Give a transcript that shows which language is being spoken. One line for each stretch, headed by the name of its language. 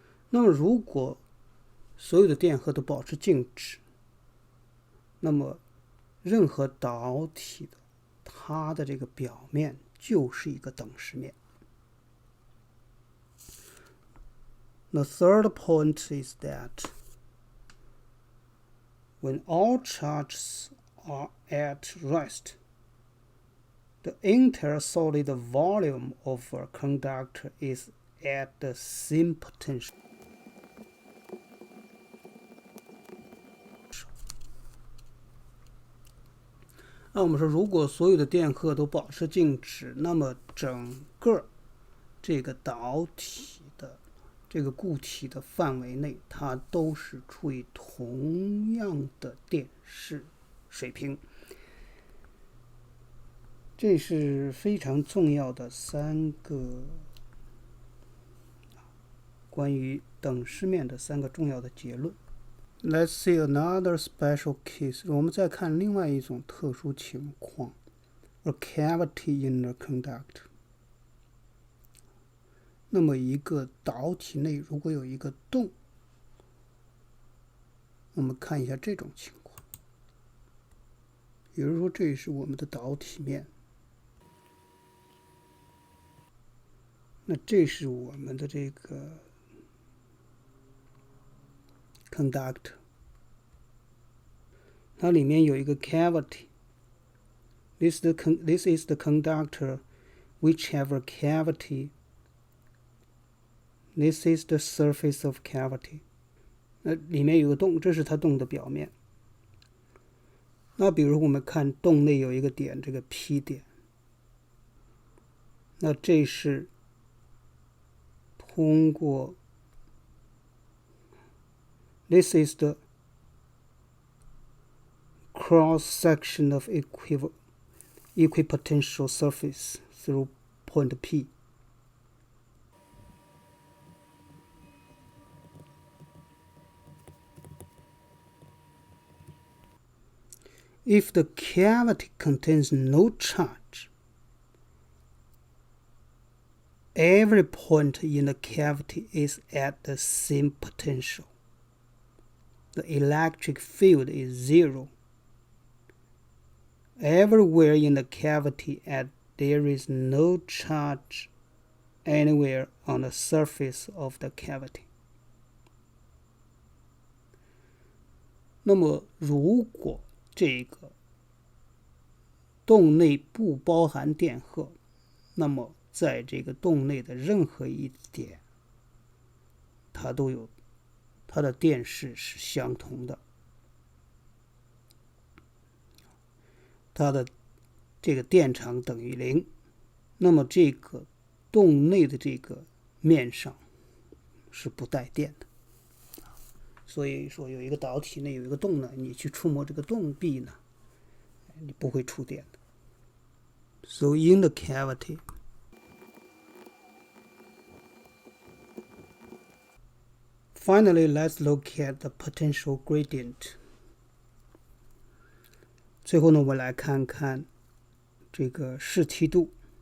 Chinese: 那么如果所有的电荷都保持静止，那么任何导体的它的这个表面就是一个等式面。
English: The third point is that when all charges are at rest, the entire solid volume of a conductor is at the same potential.
Chinese: 那我们说，如果所有的电荷都保持静止，那么整个这个导体的这个固体的范围内，它都是处于同样的电势水平。这是非常重要的3个关于等式面的3个重要的结论。
English: Let's see another special case.
Chinese: 我们再看另外一种特殊情况 ，
English: a cavity in a conductor.
Chinese: 那么一个导体内如果有一个洞，我们看一下这种情况。比如说，这是我们的导体面，那这是我们的这个 conductor， 它里面有一个 cavity.
English: This is the conductor which have a cavity. This is the surface of cavity.
Chinese: 那里面有个洞，这是它洞的表面。那比如我们看洞内有一个点，这个 P 点，那这是通过
English: This is the cross section of equipotential surface through point P. If the cavity contains no charge, every point in the cavity is at the same potential. The electric field is zero. Everywhere in the cavity there is no charge anywhere on the surface of the cavity.
Chinese: 那么如果这个洞内不包含电荷，那么在这个洞内的任何一点，它的电势是相同的，它的这个电场等于0，那么这个洞内的这个面上是不带电的。所以说有一个导体内有一个洞呢，你去触摸这个洞壁呢，你不会触电的。
English: So in the cavity, finally, let's look at the potential gradient.
Chinese: 最后呢，我们来看看这个视梯度。